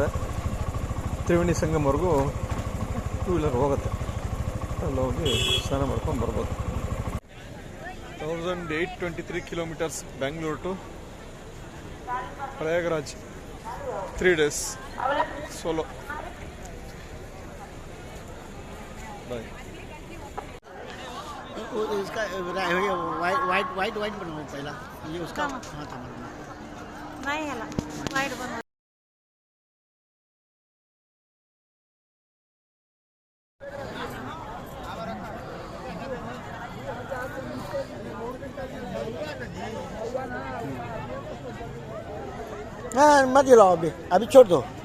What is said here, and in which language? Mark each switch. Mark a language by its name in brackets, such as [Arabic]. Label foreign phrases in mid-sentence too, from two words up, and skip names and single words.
[Kannada] ತ್ರಿವೇಣಿ ಸಂಗಮ್ವರೆಗೂ 2 ವೀಲರ್ ಹೋಗುತ್ತೆ. ಅಲ್ಲಿ ಹೋಗಿ ಸ್ನಾನ ಮಾಡ್ಕೊಂಡು ಬರ್ಬೋದು. 1823 [English] kilometers Bangalore to Prayagraj. 3 days solo. [Hindi] बाय. इसका वाइट बनवाओ पहला, ये उसका हाँ था [Marathi] नाही ह्याला वाईट बनव. [Hindi] हाँ मत हिलाओ, अभी छोड़ दो.